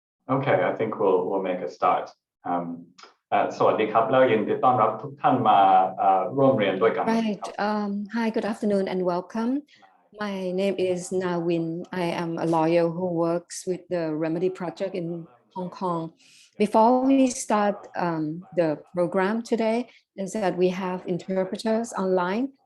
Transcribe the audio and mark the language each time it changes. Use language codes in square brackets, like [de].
[en] Okay, I think we'll make a start. [th] สวัสดีครับแล้วยินดีต้อนรับทุกท่านมาร่วมเรียนด้วยกัน [en] Right. Hi, good afternoon and welcome. My name is Nawin. I am a lawyer who works with the Remedy Project in Hong Kong. Before we start the program today, is that we have interpreters online.